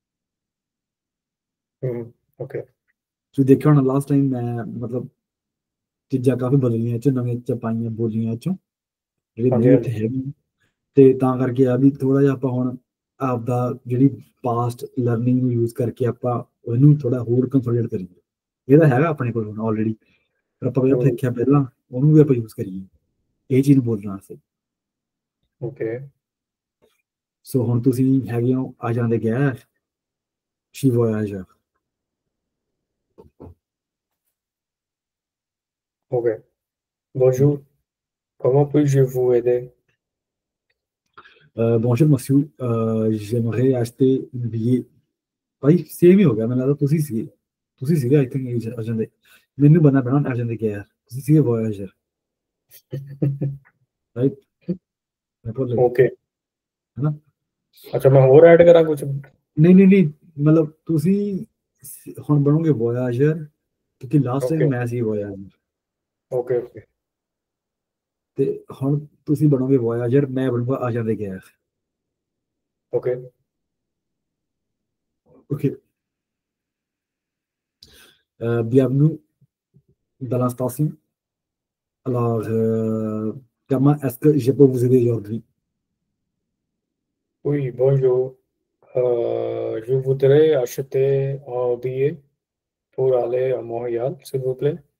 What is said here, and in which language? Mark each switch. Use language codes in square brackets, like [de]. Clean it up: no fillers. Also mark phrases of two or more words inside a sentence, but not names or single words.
[pa] ਓਕੇ ਸੋ ਦੇਖਿਆ ਹੋਣਾ [en] last time [pa] ਮੈਂ ਮਤਲਬ ਚੀਜ਼ਾਂ ਕਾਫੀ ਬਦਲੀਆਂ ਚ ਨਵੀਆਂ ਚ ਪਾਈਆਂ ਬੋਲੀਆਂ ਚੋਂ ਜਿਹੜੇ ਹਾਂਜੀ ਨਹੀਂ ਉੱਥੇ ਹਾਂਜੀ ਹੈਗੀ ਤੇ ਤਾਂ ਕਰਕੇ ਆ ਵੀ ਥੋੜਾ ਜਿਹਾ ਆਪਾਂ ਹੁਣ ਆਪਦਾ ਜਿਹੜੀ [en] past learning [pa] ਨੂੰ ਯੂਜ਼ ਕਰਕੇ ਆਪਾਂ ਉਹਨੂੰ ਥੋੜਾ ਹੋਰ ਕੰਸੋਲੀਡੇਟ ਕਰੀਏ ਇਹਦਾ ਹੈਗਾ ਆਪਣੇ ਕੋਲ ਹੁਣ ਆਲਰੇਡੀ ਪਰ ਆਪਾਂ ਜਿਹੜਾ ਸਿੱਖਿਆ ਪਹਿਲਾਂ ਉਹਨੂੰ ਵੀ ਆਪਾਂ ਯੂਜ਼ ਕਰੀਏ ਇਹ ਚੀਜ਼ ਨੂੰ ਬੋਲਣ ਵਾਸਤੇ ਓਕੇ ਸੋ ਹੁਣ ਤੁਸੀਂ ਹੈਗੇ ਹੋ ਆ ਜਾਂਦੇ ਗੈਰ ਸ਼ੀ ਵੋਇਆਜਰ [fr] ok bonjour comment puis-je vous aider bonjour monsieur j'aimerais acheter une billet [pa] ਭਾਈ ਸੇਮ ਹੀ ਹੋ ਗਿਆ ਮੈਨੂੰ ਲੱਗਦਾ ਤੁਸੀਂ ਸੀਗੇ [en] I think [pa] ਅਰਜਨ ਦੇ ਮੈਨੂੰ ਬੰਨਾ ਪੈਣਾ ਅਰਜਨ ਦੇ ਗਿਆ ਤੁਸੀਂ ਸੀਗੇ ਵੋਇਆਜਰ ਰਾਈਟ ਮੈਂ ਭੁੱਲ ਗਿਆ ਓਕੇ ਹੈਨਾ ਅੱਛਾ ਮੈਂ ਹੋਰ ਐਡ ਕਰਾਂ ਕੁਝ ਨਹੀਂ ਮਤਲਬ ਤੁਸੀਂ ਹੁਣ ਬਣੋਗੇ ਵੋਇਆਜਰ ਕਿਉਂਕਿ [en] last time [pa] ਮੈਂ ਸੀ ਵੋਇਆਜਰ ਓਕੇ ਓਕੇ ਤੇ ਹੁਣ ਤੁਸੀਂ ਬਣੋਗੇ ਵੋਇਆਜਰ ਮੈਂ ਬਣੂਗਾ ਆ ਜਾਂਦੇ ਗਿਆ ਓਕੇ [fr] ok bienvenue dans la station alors comment est-ce que je peux vous aider aujourd'hui oui bonjour je voudrais acheter un billet pour aller à Montréal s'il vous plaît